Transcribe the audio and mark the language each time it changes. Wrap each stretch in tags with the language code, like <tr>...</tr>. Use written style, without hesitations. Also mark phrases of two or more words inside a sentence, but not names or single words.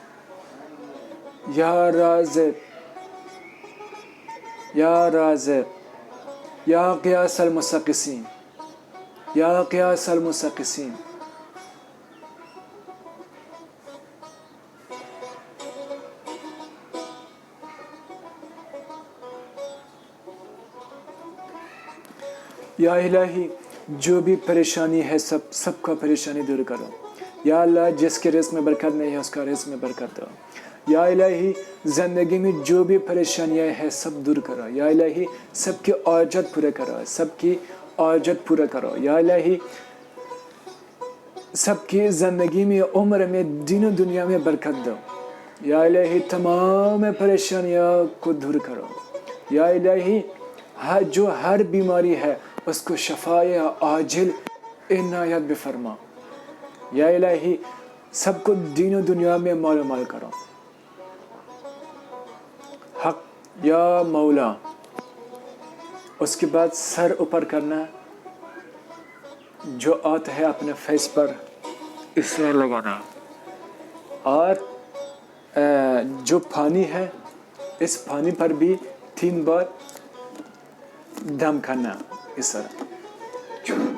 <ar>یا رازق یا رازق یا قیاس المسقسین یا قیاس المسقسین.</ar> <ur>یا الہی جو بھی پریشانی ہے سب کا پریشانی دور کرو. یا اللہ جس کے رزق میں برکت نہیں ہے اس کا رزق میں برکت دو. یا الہی زندگی میں جو بھی پریشانیاں ہیں سب دور کرو. یا الہی سب کی حاجت پورا کرو سب کی حاجت پورا کرو. یا الہی سب کی زندگی میں عمر میں دین و دنیا میں برکت دو. یا الہی تمام پریشانیوں کو دور کرو. یا الہی جو ہر بیماری ہے اس کو شفائے عاجل عنایت بفرما. یا الہی سب کو دین و دنیا میں مال و مال کرو. حق یا مولا. اس کے بعد سر اوپر کرنا, جو آتا ہے اپنے فیس پر اس طرح لگانا, اور جو پانی ہے اس پانی پر بھی 3 بار دم کرنا اس طرح.</ur>